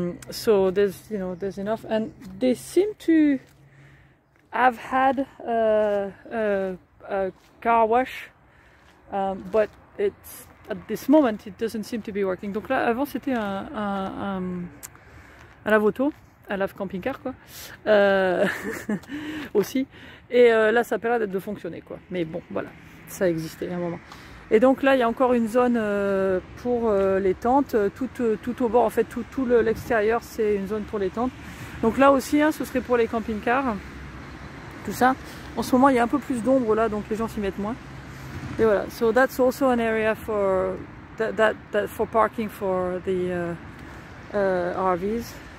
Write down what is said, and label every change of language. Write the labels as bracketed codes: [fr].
[en] So there's enough, and they seem to have had a car wash, but at this moment it doesn't seem to be working. [fr] Donc là avant c'était un lave-auto, un lave camping-car quoi, aussi, et là ça a l'air d'être de fonctionner quoi, mais bon voilà, ça existait à un moment. Et donc là il y a encore une zone pour les tentes, tout au bord en fait, tout l'extérieur c'est une zone pour les tentes. Donc là aussi hein, ce serait pour les camping-cars, tout ça. En ce moment il y a un peu plus d'ombre là, donc les gens s'y mettent moins. Et voilà, [en] so that's also an area for for parking for the RVs.